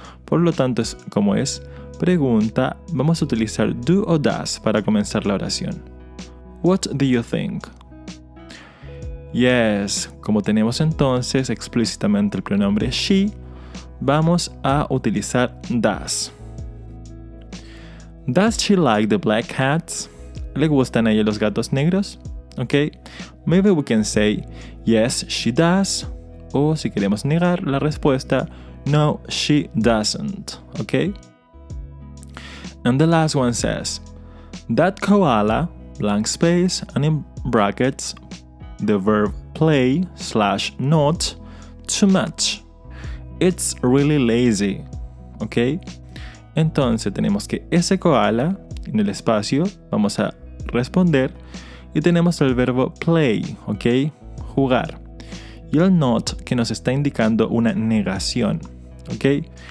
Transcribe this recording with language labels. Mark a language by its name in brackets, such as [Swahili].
[Spanish] Por lo tanto, como es pregunta, vamos a utilizar do o does para comenzar la oración. [English] What do you think? Yes, [Spanish] como tenemos entonces explícitamente el pronombre she, vamos a utilizar does. [English] Does she like the black cats? [Spanish] ¿Le gustan a ella los gatos negros? [English] Ok, maybe we can say yes, she does. [Spanish] O si queremos negar la respuesta, no, [English] she doesn't. [Spanish] Ok. [English] And the last one says, that koala, blank space, and in brackets, the verb play / not too much. It's really lazy. Ok. [Spanish] Entonces tenemos que ese koala, en el espacio, vamos a responder y tenemos el verbo play, ¿ok? Jugar. Y el not que nos está indicando una negación, ¿ok?